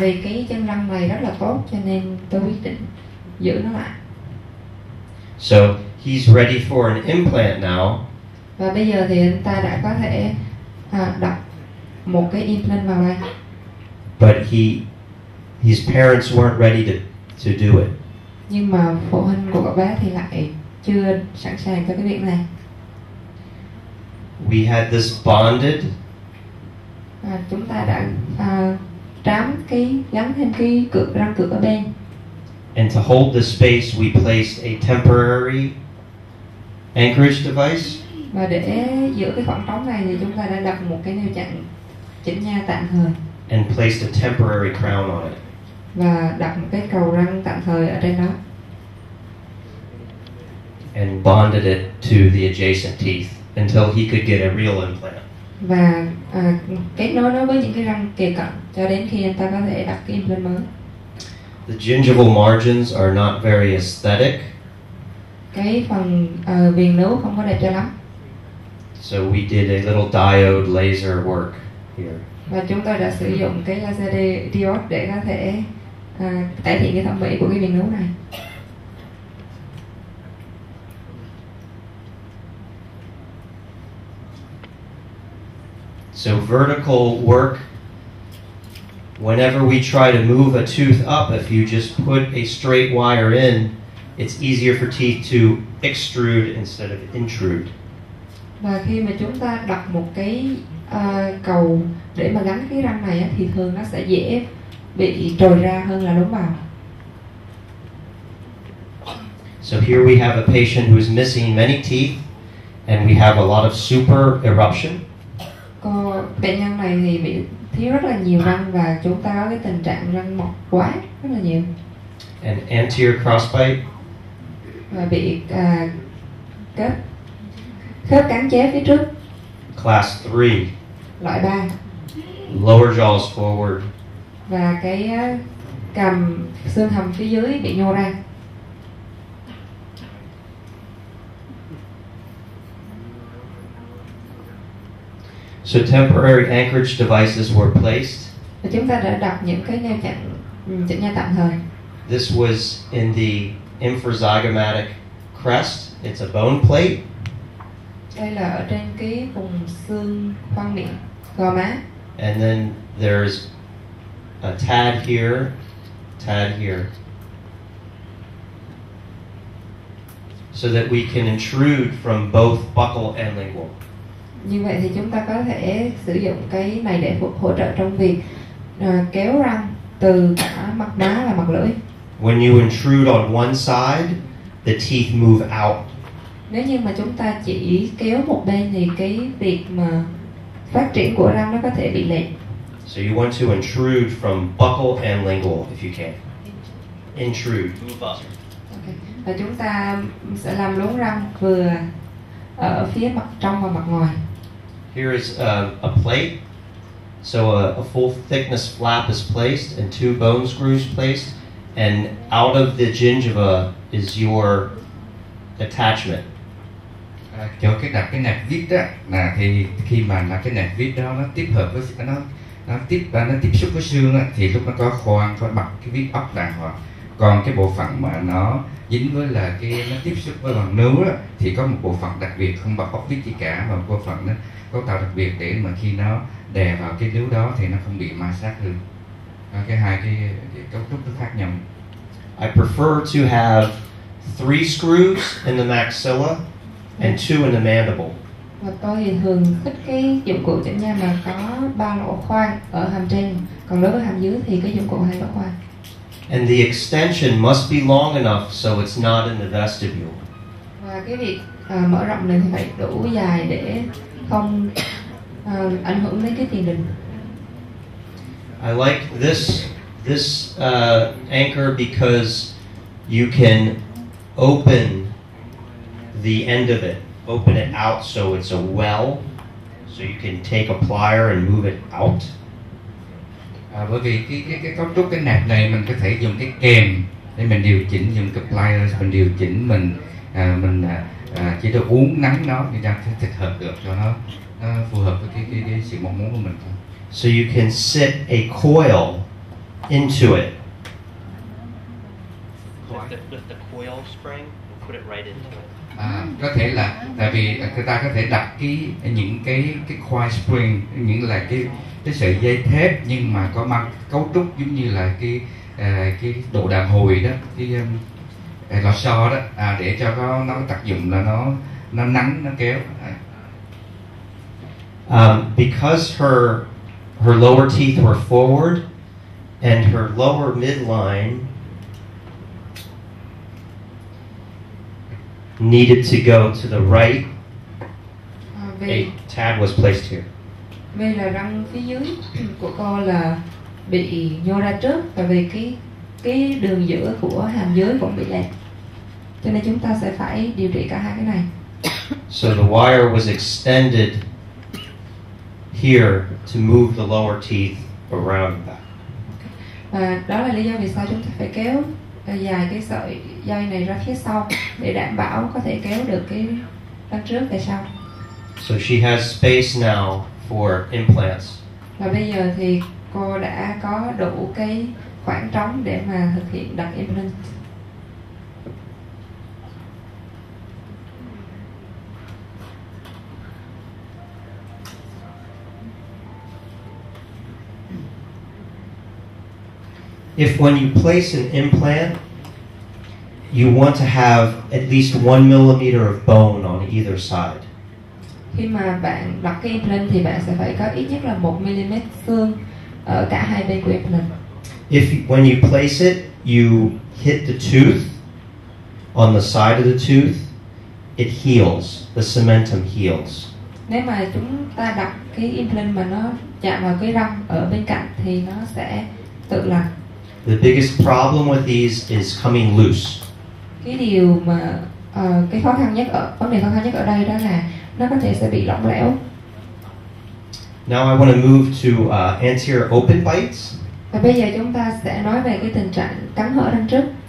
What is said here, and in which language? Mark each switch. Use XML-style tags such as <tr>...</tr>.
<vi>Vì cái chân răng này rất là tốt cho nên tôi quyết định giữ nó lại.</vi> <en>So he's ready for an implant now.</en> <vi>Và bây giờ thì anh ta đã có thể đặt một cái implant vào đây.</vi> <en>But his parents weren't ready to do it.</en> <vi>Nhưng mà phụ huynh của cậu bé thì lại chưa sẵn sàng cho cái việc này.</vi> <en>We had this bonded.</en> <vi>Chúng ta đã gắn thêm cái răng cược ở bên.</vi> <en>And to hold the space, we placed a temporary anchorage device.</en> <vi>Và để giữ cái khoảng trống này thì chúng ta đã đặt một cái neo chặn chỉnh nha tạm thời.</vi> <en>And placed a temporary crown on it.</en> <vi>Và đặt một cái cầu răng tạm thời ở trên đó.</vi> <en>And bonded it to the adjacent teeth until he could get a real implant.</en> <vi>Và kết nối nó với những cái răng kề cận cho đến khi anh ta có thể đặt cái implant mới.</vi> <en>The gingival margins are not very aesthetic.</en> <vi>Cái phần viền nướu không có đẹp cho lắm.</vi> <en>So we did a little diode laser work here.</en> <vi>Và chúng tôi đã sử dụng cái laser diode để có thể cải thiện cái thẩm mỹ của cái viền nướu này.</vi> <en>So vertical work, whenever we try to move a tooth up, if you just put a straight wire in, it's easier for teeth to extrude instead of intrude.</en> <vi>Và khi mà chúng ta đặt một cái cầu để mà gắn cái răng này thì thường nó sẽ dễ bị trồi ra hơn là đóng vào.</vi> <en>So here we have a patient who is missing many teeth, and we have a lot of super eruption.</en> <vi>Bệnh nhân này thì bị thiếu rất là nhiều răng và chúng ta có cái tình trạng răng mọc quá rất là nhiều.</vi> <en>And anterior crossbite.</en> <vi>Và bị khớp cắn chéo phía trước.</vi> <en>Class 3.</en> <vi>Loại 3.</vi> <en>Lower jaws forward.</en> <vi>Và cái cằm xương hàm phía dưới bị nhô ra.</vi> <en>So temporary anchorage devices were placed.</en> <vi>Và chúng ta đã đặt những cái neo chặn chỉnh nha tạm thời.</vi> <en>This was in the infrazygomatic crest. It's a bone plate.</en> <vi>Đây là ở trên cái vùng xương khoang miệng, gò má.</vi> <en>And then there's a tad here, tad here. So that we can intrude from both buccal and lingual.</en> <vi>Như vậy thì chúng ta có thể sử dụng cái này để hỗ trợ trong việc kéo răng từ cả mặt má và mặt lưỡi.</vi> <en>When you intrude on one side, the teeth move out.</en> <vi>Nếu như mà chúng ta chỉ kéo một bên thì cái việc mà phát triển của răng nó có thể bị lệch.</vi> <en>So you want to intrude from buccal and lingual if you can. Intrude. Move up. Okay.</en> <vi>Và chúng ta sẽ làm lún răng vừa ở phía mặt trong và mặt ngoài.</vi> <en>Here is a plate. So a full thickness flap is placed and 2 bone screws placed, and out of the gingiva is your attachment.</en> <vi>Cho cái đặt cái nẹp vít đó là thì khi mà là cái nẹp vít đó nó tiếp hợp với nó tiếp xúc với xương á, thì lúc nó có khoan có bật cái vít ốc đàng hoàng. Còn cái bộ phận mà nó dính với là nó tiếp xúc với bằng nướu đó, thì có một bộ phận đặc biệt không bật ốc vít gì cả, mà một bộ phận nó cấu tạo đặc biệt để mà khi nó đè vào cái nướu đó thì nó không bị ma sát hơn. Cái hai cái cấu trúc nó khác nhau.</vi> <en>I prefer to have 3 screws in the maxilla and 2 in the mandible.</en> <vi>Và tôi thì thường thích cái dụng cụ chỉnh nha mà có 3 lỗ khoan ở hàm trên, còn đối với hàm dưới thì cái dụng cụ 2 lỗ khoan.</vi> <en>And the extension must be long enough so it's not in the vestibule.</en> <vi>Và cái việc mở rộng này thì phải đủ dài để không ảnh hưởng đến cái tiền đình.</vi> <en>I like this anchor because you can open the end of it, open it out so it's a well, so you can take a plier and move it out.</en> <vi>Bởi vì cái cấu trúc cái nẹp này mình có thể dùng cái kềm để mình điều chỉnh, dùng cái pliers mình điều chỉnh, mình chỉ được uốn nắn nó thì ra thích hợp được cho nó phù hợp với cái sự mong muốn của mình thôi.</vi> <en>So you can sit a coil into it. With the coil spring, and put it right into it.</en> <vi>Có thể là tại vì người ta có thể đặt những cái coil spring, những là cái sợi dây thép nhưng mà có mang cấu trúc giống như là cái đồ đàn hồi đó, cái lò xo đó, để cho nó tác dụng là nó nắng, nó kéo.</vi> <en>Because her lower teeth were forward and her lower midline needed to go to the right, a tab was placed here.</en> <vi>Vì là răng phía dưới của cô là bị nhô ra trước, và vì cái đường giữa của hàm dưới cũng bị lệch, cho nên chúng ta sẽ phải điều trị cả hai cái này.</vi> <en>So the wire was extended here to move the lower teeth around that.</en> <vi>Và đó là lý do vì sao chúng ta phải kéo dài cái sợi dây này ra phía sau để đảm bảo có thể kéo được cái răng trước về sau.</vi> <en>So she has space now for implants.</en> <vi>Và bây giờ thì cô đã có đủ cái khoảng trống để mà thực hiện đặt implant.</vi> <en>If when you place an implant, you want to have at least 1 millimeter of bone on either side.</en> <vi>Khi mà bạn đặt cái implant thì bạn sẽ phải có ít nhất là 1 mm xương ở cả hai bên của implant.</vi> <en>When you place it, you hit the tooth on the side of the tooth, it heals. The cementum heals.</en> <vi>Nếu mà chúng ta đặt cái implant mà nó chạm vào cái răng ở bên cạnh thì nó sẽ tự lành.</vi> <en>The biggest problem with these is coming loose.</en> <vi>Cái điều mà vấn đề khó khăn nhất ở đây đó là nó có thể sẽ bị lỏng lẻo.</vi> <en>Now I want to move to anterior open bites.</en> <vi>Và bây giờ chúng ta sẽ nói về cái tình trạng cắn hở răng trước.</vi>